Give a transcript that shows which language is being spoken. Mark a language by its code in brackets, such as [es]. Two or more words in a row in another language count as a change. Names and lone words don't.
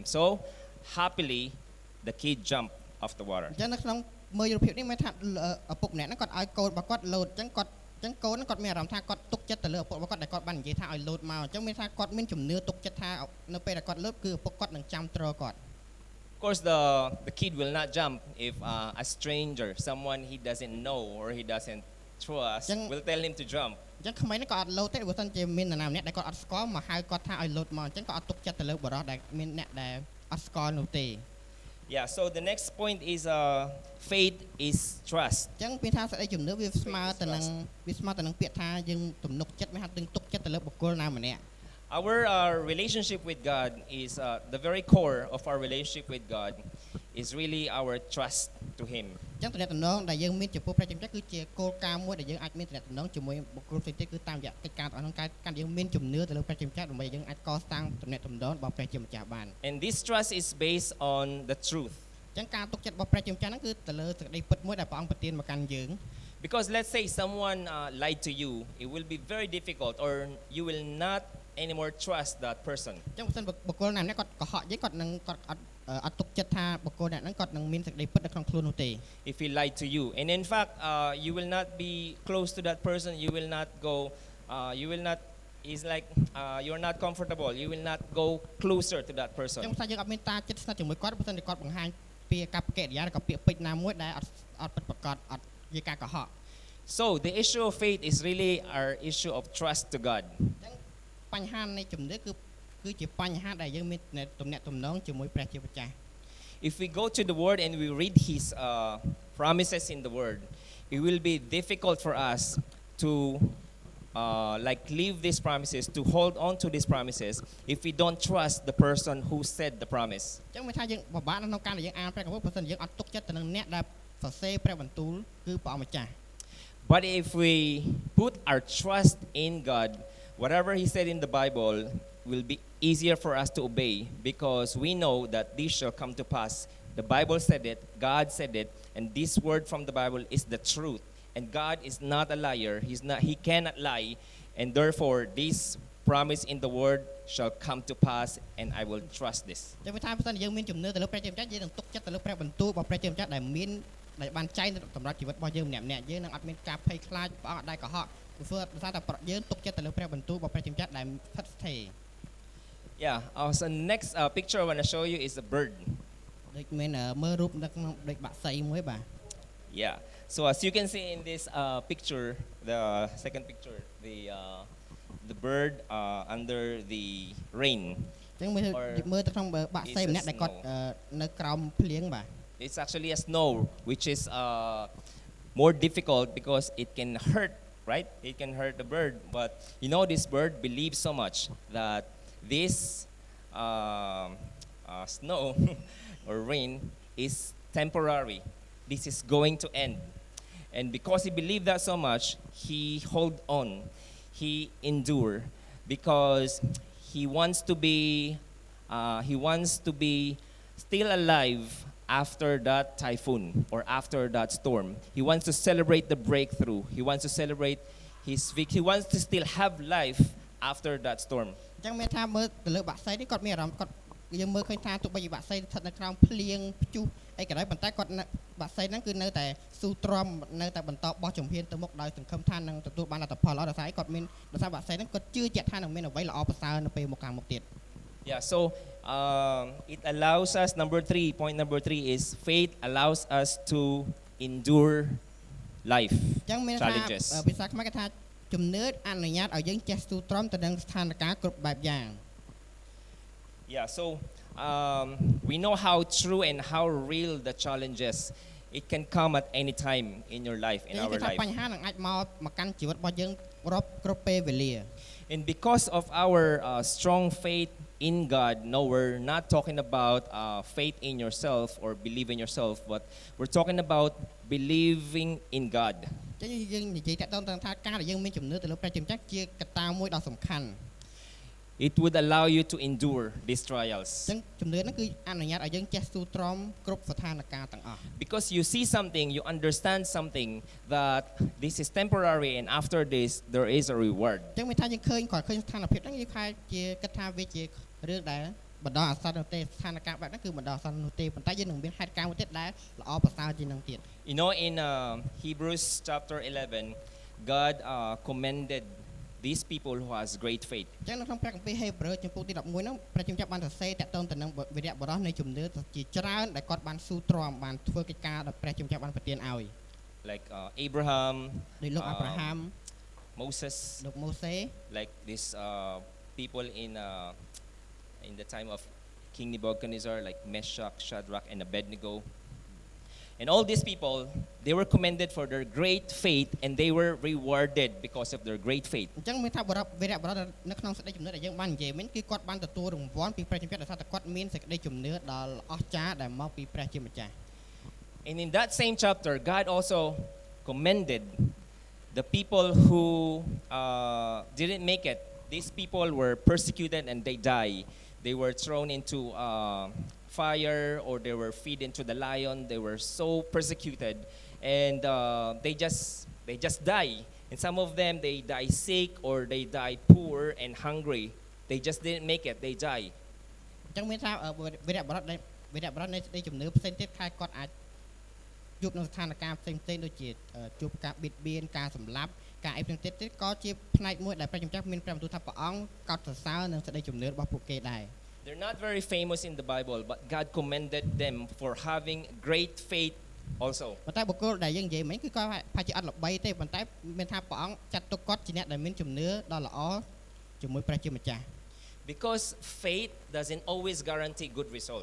[en] So happily, the kid jumped off the water. [km] អញ្ចឹងនៅក្នុងមើលរូបភាពនេះមានថាឪពុកម្នាក់ហ្នឹងគាត់ឲ្យកូនរបស់គាត់លោតអញ្ចឹងកូនហ្នឹងគាត់មានអារម្មណ៍ថាគាត់ទុកចិត្តទៅលើឪពុករបស់គាត់ដែលគាត់បាននិយាយថាឲ្យលោតមកអញ្ចឹងមានថាគាត់មានជំនឿទុកចិត្តថានៅពេលដែលគាត់លោតគឺឪពុកគាត់នឹងចាំទ្រគាត់ [en] Of course, the kid will not jump if a stranger, someone he doesn't know or he doesn't trust, will tell him to jump. [km] អញ្ចឹងក្មេងហ្នឹងក៏អត់លោតទេបើមិនជាមាននរណាម្នាក់ដែលគាត់អត់ស្គាល់មកហៅគាត់ថាឲ្យលោតមកអញ្ចឹងក៏អត់ទុកចិត្តទៅលើបរិសុទ្ធដែលមានអ្នកដែលអត់ស្គាល់នោះទេ [en] Yeah, so the next point is faith is trust. [km] អញ្ចឹងមានថាសេចក្តីជំនឿវាស្មើទៅនឹងពាក្យថាយើងទំនុកចិត្តមានថាយើងទុកចិត្តទៅលើបុគ្គលណាម្នាក់ [en] Our relationship with God is the very core of our relationship with God is really our trust to Him. [km] អញ្ចឹងទំនាក់ទំនងដែលយើងមានចំពោះព្រះជាម្ចាស់គឺជាគោលការណ៍មួយដែលយើងអាចមានទំនាក់ទំនងជាមួយបុគ្គលផ្សេងទៀតគឺតាមរយៈកិច្ចការរបស់ការយើងមានជំនឿទៅលើព្រះជាម្ចាស់ដើម្បីយើងអាចកសាងទំនាក់ទំនងរបស់ព្រះជាម្ចាស់បាន [en] And this trust is based on the truth. [km] អញ្ចឹងការទុកចិត្តរបស់ព្រះជាម្ចាស់ហ្នឹងគឺទៅលើសេចក្តីពិតមួយដែលព្រះអង្គប្រទានមកកាន់យើង [en] Because let's say someone lied to you, it will be very difficult or you will not anymore trust that person. [km] អញ្ចឹងបើសិនបុគ្គលណាម្នាក់គាត់កុហកយើងគាត់អត់ទុកចិត្តថាបុគ្គលអ្នកហ្នឹងគាត់នឹងមានសេចក្តីពិតនៅក្នុងខ្លួននោះទេ [en] If he lied to you, and in fact you will not be close to that person, you will not go is like you're not comfortable, you will not go closer to that person. [km] អញ្ចឹងថាយើងអត់មានតាចិត្តស្និទ្ធជាមួយគាត់បើសិនជាគាត់បង្ហាញពីកប្បកិរិយាឬក៏ពាក្យពេចន៍ណាមួយដែលអត់ពិតប្រាកដអត់ជាការកុហក [en] So the issue of faith is really our issue of trust to God. [km] បញ្ហានៃជំនឿគឺជាបញ្ហាដែលយើងមានទំនាក់ទំនងជាមួយព្រះជាម្ចាស់ [en] If we go to the word and we read his promises in the word, it will be difficult for us to like leave these promises, to hold on to these promises if we don't trust the person who said the promise. [km] អញ្ចឹងមានថាយើងពិបាកក្នុងការដែលយើងអានព្រះគម្ពីរបើមិនយើងអត់ទុកចិត្តទៅនឹងអ្នកដែលសរសេរព្រះបន្ទូលគឺព្រះអង្គម្ចាស់ [en] But if we put our trust in God, whatever he said in the Bible will be easier for us to obey because we know that this shall come to pass The Bible said it, God said it, and this word from the Bible is the truth. And God is not a liar. He cannot lie. And therefore, this promise in the word shall come to pass, and I will trust this. [km] ចឹងវាថាបើសិនយើងមានជំនឿទៅលើព្រះជាម្ចាស់យើងនឹងទុកចិត្តទៅលើព្រះបន្ទូលរបស់ព្រះជាម្ចាស់ដែលមានដែលបានចែងសម្រាប់ជីវិតរបស់យើងម្នាក់ៗយើងនឹងអត់មានការភ័យខ្លាចព្រះអង្គអត់ដែលកុហកព្រោះថាតែយើងទុកចិត្តទៅលើព្រះបន្ទូលរបស់ព្រះជាម្ចាស់ដែលស្ថិតស្ថេរ [en] Yeah, so next picture I want to show you is a bird. [km] ដូចមានមើលរូបនៅក្នុងដូចបាក់សីមួយបាទ [en] Yeah, so as you can see in this picture, the second picture, the bird under the rain. [km] ចឹងមើលទៅក្នុងបាក់សីម្នាក់ដែលគាត់នៅក្រោមភ្លៀងបាទ [en] It's actually a snow, which is more difficult because it can hurt, right? It can hurt the bird. But you know, this bird believes so much that this snow or rain is temporary. This is going to end. And because he believed that so much, he hold on. He endure because he wants to be still alive after that typhoon or after that storm. He wants to celebrate the breakthrough. He wants to celebrate his victory. He wants to still have life after that storm. [km] ចឹងមានថាមើលទៅលើបាក់សីនេះគាត់មានអារម្មណ៍គាត់យើងមើលឃើញថាទោះបីជាបាក់សីស្ថិតនៅក្រោមភ្លៀងព្យុះអីក៏ដោយប៉ុន្តែគាត់បាក់សីហ្នឹងគឺនៅតែស៊ូទ្រាំនៅតែបន្តបោះជំហានទៅមុខដោយសង្ឃឹមថានឹងទទួលបានលទ្ធផលល្អដោយសារគាត់មានដោយសារបាក់សីហ្នឹងគាត់ជឿជាក់ថានឹងមានអ្វីល្អប្រសើរនៅពេលមកខាងមុខទៀត [en] Yeah, so it allows us, point number 3 is faith allows us to endure life [km] ចឹងមានថា [en] challenges. [km] ភាសាខ្មែរគេថាជំនឿអនុញ្ញាតឲ្យយើងចេះស៊ូទ្រាំទៅនឹងស្ថានភាពគ្រប់បែបយ៉ាង [en] Yeah, so we know how true and how real the challenges. It can come at any time in your life, in our [km] គេថា [en] life. [km] បញ្ហានឹងអាចមកកាន់ជីវិតរបស់យើងគ្រប់ពេលវេលា [en] And because of our strong faith in God, no, we're not talking about faith in yourself or believe in yourself, but we're talking about believing in God. [km] ចឹងយើងនិយាយតទៅថាការដែលយើងមានជំនឿទៅលើព្រះជាម្ចាស់ជាកត្តាមួយដ៏សំខាន់ [en] It would allow you to endure these trials. [km] ចឹងជំនឿហ្នឹងគឺអនុញ្ញាតឲ្យយើងចេះស៊ូទ្រាំគ្រប់ស្ថានភាពទាំងអស់ [en] Because you see something, you understand something that this is temporary and after this there is a reward. [km] ចឹងមានថាយើងឃើញគាត់ឃើញស្ថានភាពហ្នឹងយើងខែជាគិតថាវាជារឿងដែលបណ្ដោះអាសន្ននោះទេស្ថានភាពបែបហ្នឹងគឺបណ្ដោះអាសន្ននោះទេប៉ុន្តែយើងនឹងមានហេតុការណ៍មួយទៀតដែលល្អប្រសើរជាងនឹងទៀត [en] You know, in Hebrews chapter 11, God commended these people who has great faith. [km] ចឹងនៅក្នុងព្រះគម្ពីរហេព្រើរចំពោះទី11ហ្នឹងព្រះជាម្ចាស់បានសរសេរតទៅទៅនឹងវីរៈបុរសនៃជំនឿជាច្រើនដែលគាត់បានស៊ូទ្រាំបានធ្វើកិច្ចការដែលព្រះជាម្ចាស់បានប្រទានឲ្យ [en] Like Abraham, [km] ដោយលោកអាប់រ៉ាហាំ [en] Moses, [km] លោកម៉ូសេ [en] like these people in the time of King Nebuchadnezzar, like Meshach, Shadrach, and Abednego. And all these people, they were commended for their great faith, and they were rewarded because of their great faith. [km] អញ្ចឹងមានថាវីរៈបុរសនៅក្នុងសេចក្តីជំនឿដែលយើងបាននិយាយមិញគឺគាត់បានទទួលរង្វាន់ពីព្រះជាម្ចាស់ដោយសារតែគាត់មានសេចក្តីជំនឿដ៏អស្ចារ្យដែលមកពីព្រះជាម្ចាស់ [en] And in that same chapter, God also commended the people who didn't make it. These people were persecuted and they died. They were thrown into fire or they were feed into the lion. They were so persecuted, and they just die. And some of them they die sick or they die poor and hungry. They just didn't make it. They die. [km] អញ្ចឹងមានថាវីរៈបុរសនៃសេចក្តីជំនឿផ្សេងទៀតខែគាត់អាចជួបនឹងស្ថានភាពផ្សេងៗដូចជាជួបការបៀតបៀនការសម្លាប់ការអីផ្សេងទៀតក៏ជាផ្នែកមួយដែលព្រះជាម្ចាស់មានព្រះបន្ទូលថាព្រះអង្គកោតសរសើរនឹងសេចក្តីជំនឿរបស់ពួកគេដែរ [en] They're not very famous in the Bible, but God commended them for having great faith also. [km] ប៉ុន្តែបុគ្គលដែលយើងនិយាយមិញគឺគាត់ប្រហែលជាអត់ល្បីទេប៉ុន្តែមានថាព្រះអង្គចាត់ទុកគាត់ជាអ្នកដែលមានជំនឿដ៏ល្អជាមួយព្រះជាម្ចាស់ [en] Because faith doesn't always guarantee good result.